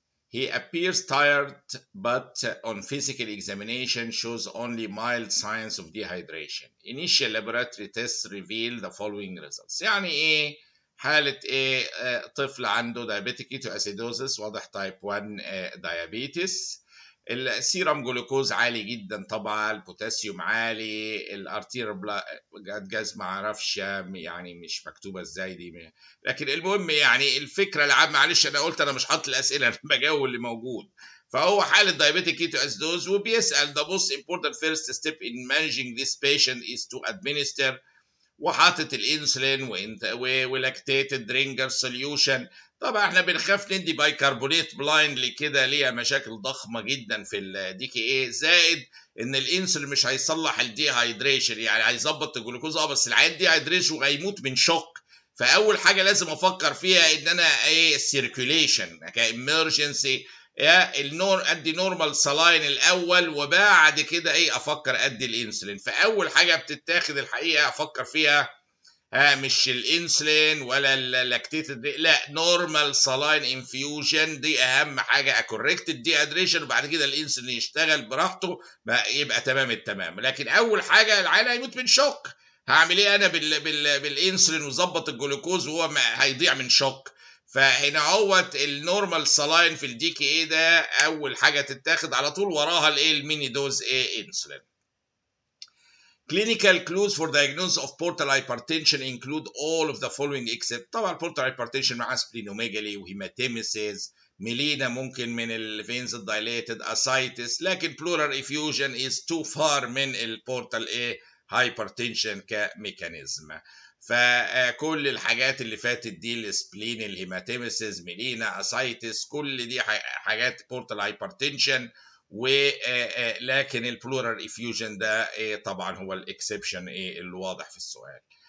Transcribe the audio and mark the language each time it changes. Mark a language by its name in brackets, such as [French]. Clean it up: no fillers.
[English] He appears tired, but on physical examination shows only mild signs of dehydration. Initial laboratory tests reveal the following results. [Arabic] يعني ايه حالة ايه؟ طفل عنده diabetic ketoacidosis، واضح type 1 diabetes. السيرم جلوكوز عالي جدا طبعا، البوتاسيوم عالي، الارتير جاز ما اعرفش يعني مش مكتوبه ازاي دي، لكن المهم يعني الفكره العامه. معلش انا قلت انا مش حاطط الاسئله، انا بجاوب اللي موجود. فهو حاله diabetic ketoacidosis وبيسال [English] the most important first step in managing this patient is to administer، [Arabic] وحاطط الانسولين ولاكتيتد درينجر سوليوشن. طبعا احنا بنخاف ندي بايكربونات بلايندلي كده، ليها مشاكل ضخمه جدا في الدي كي ايه، زائد ان الانسولين مش هيصلح الدي هايدريشن، يعني هيظبط الجلوكوز بس العيان دي هيدريشن وهيموت من شوك. فاول حاجه لازم افكر فيها ان انا ايه السيركيوليشن كامرجنسي، ادي نورمال سلاين الاول، وبعد كده ايه افكر ادي الانسولين. فاول حاجه بتتاخد الحقيقه افكر فيها مش الانسولين ولا اللاكتيتد، لا نورمال سلاين انفيوجن، دي اهم حاجه. اكوركت الدي هيدريشن وبعد كده الانسولين يشتغل براحته يبقى تمام التمام. لكن اول حاجه العيان هيموت من شوك، هعمل ايه انا بالانسولين وظبط الجلوكوز وهو هيضيع من شوك؟ فهنا هوت النورمال سلاين في الدي كي ايه ده اول حاجه تتاخد على طول، وراها الايه الميني دوز ايه انسولين. [English] Clinical clues for diagnosis of portal hypertension include all of the following except طبعا portal hypertension [Arabic] مع سبلينوميجالي وهيماتيميسيس، ميلينا ممكن من الفينز [English] dilated ascites، لكن pleural effusion is too far [Arabic] من البورتال ايه [English] hypertension [Arabic] كميكانيزم. فكل الحاجات اللي فاتت دي السبلين الهيماتيميسيس ميلينا اسايتس كل دي حاجات بورتال هايبرتنشن، ولكن البلورال افيوجن ده طبعا هو الاكسبشن اللي واضح في السؤال.